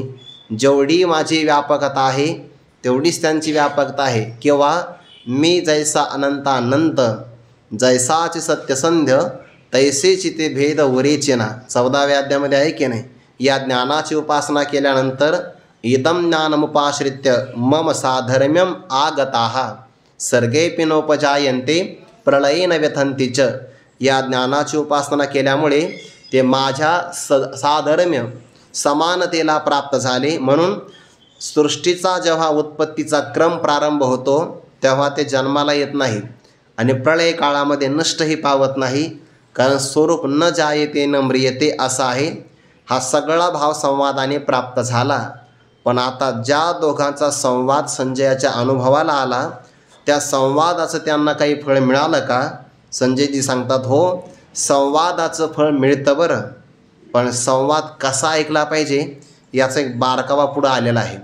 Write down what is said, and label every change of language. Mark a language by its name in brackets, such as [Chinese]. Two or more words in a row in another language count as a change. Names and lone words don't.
[Marathi] जेवढी माझी व्यापकता आहे तेवढीच त्यांची व्यापकता आहे. किंवा मी जैसा अनंतानंत जैसाचे सत्यसंध्य तैसेची ते भेद उरेचे ना. 14व्या अध्यायामध्ये आहे की नाही. या ज्ञानाची उपासना केल्यानंतर [Sanskrit] इदम ज्ञानमुपाश्रित्य मम साधर्म्यम आगताः. सर्गेऽपि नोपजायन्ते प्रलयेन व्यथन्ति च. [Marathi] या ज्ञानाची उपासना केल्यामुळे ते माझ्या साधर्म्य समानतेला प्राप्त झाले. म्हणून सृष्टीचा जेव्हा उत्पत्तीचा क्रम प्रारंभ होतो तेव्हा ते जन्माला येत नाही आणि प्रलय काळामध्ये नष्टही पावत नाही, कारण स्वरूप [Sanskrit] न जायते न म्रियते [Marathi] असा आहे. हा सगळा भाव संवादाने प्राप्त झाला. पण आता ज्या दोघांचा संवाद संजयाच्या अनुभवाला आला त्या संवादाचं त्यांना काही फळ मिळालं का? संजयजी सांगतात, हो संवादाचं फळ मिळतं बरं, पण संवाद कसा ऐकला पाहिजे याचा एक बारकावा पुढं आलेला आहे.